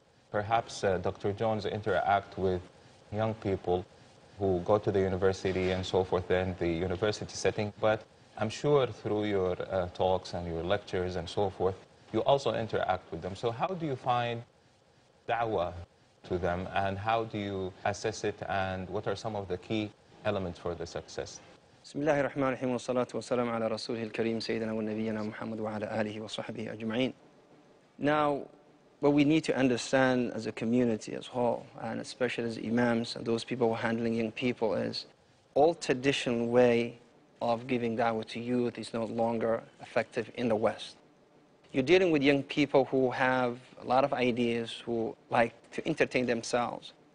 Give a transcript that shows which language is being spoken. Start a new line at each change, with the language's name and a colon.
English: Perhaps Dr. Jones interact with young people who go to the university and so forth in the university setting, but I'm sure through your talks and your lectures and so forth, you also interact with them. So how do you find da'wah to them, and how do you assess it, and what are some of the key elements for the success?
Arabic: بسم الله الرحمن الرحيم والصلاة والسلام على رسوله الكريم سيدنا ونبينا محمد وعلى آله وصحبه أجمعين.
English: Now, what we need to understand as a community as a whole, and especially as imams and those people who are handling young people, is all traditional way of giving da'wah to youth is no longer effective in the West. You're dealing with young people who have a lot of ideas, who like to entertain themselves.